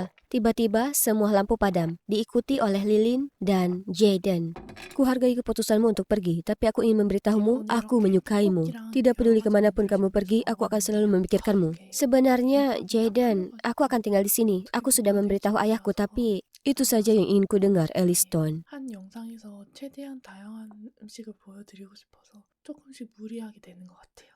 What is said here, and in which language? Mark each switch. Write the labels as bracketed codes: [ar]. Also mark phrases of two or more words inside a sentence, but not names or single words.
[id] Tiba-tiba, semua lampu padam, diikuti oleh Lilin dan Jaden. Kuhargai keputusanmu untuk pergi, tapi aku ingin memberitahumu, aku menyukaimu. Tidak peduli kemanapun kamu pergi, aku akan selalu memikirkanmu. Sebenarnya, Jaden, aku akan tinggal di sini. Aku sudah memberitahu ayahku, tapi itu saja yang ingin ku dengar, Elliston. [ko] 한 영상에서 최대한 다양한 음식을 보여드리고 싶어서 조금씩 무리하게 되는 것 같아요.